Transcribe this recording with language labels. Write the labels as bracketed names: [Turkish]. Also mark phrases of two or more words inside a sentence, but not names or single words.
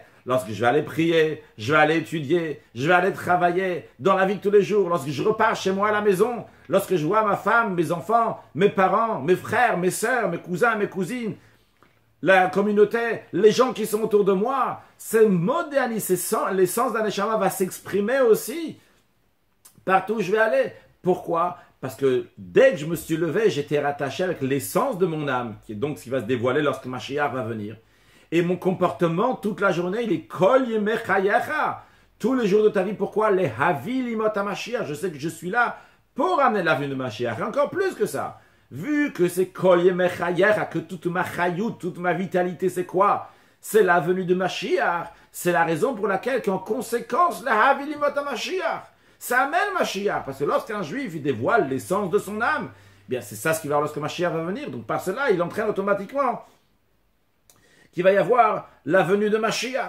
[French] Lorsque je vais aller prier, je vais aller étudier, je vais aller travailler dans la vie de tous les jours, lorsque je repars chez moi à la maison, lorsque je vois ma femme, mes enfants, mes parents, mes frères, mes sœurs, mes cousins, mes cousines, la communauté, les gens qui sont autour de moi, ce modéani, l'essence d'un Neshama va s'exprimer aussi partout où je vais aller. Pourquoi? Parce que dès que je me suis levé, j'étais rattaché avec l'essence de mon âme, qui est donc ce qui va se dévoiler lorsque Mashiach va venir. Et mon comportement toute la journée, il est [Hebrew] כל ימי חייך. [French] Tous les jours de ta vie, pourquoi? [Hebrew] להביא לימות משיח. [French] Je sais que je suis là pour amener la venue de Mashiach. Encore plus que ça. Vu que c'est [Hebrew] כל ימי חייך, [French] que toute ma chayout, toute ma vitalité, c'est quoi? C'est la venue de Mashiach. C'est la raison pour laquelle, qu'en conséquence, [Hebrew] להביא לימות משיח. [French] Ça amène Mashiach. Parce que lorsqu'un juif, il dévoile l'essence de son âme, eh bien c'est ça ce qui va avoir lorsque Mashiach va venir. Donc par cela, il entraîne automatiquement qu'il va y avoir la venue de Mashiach.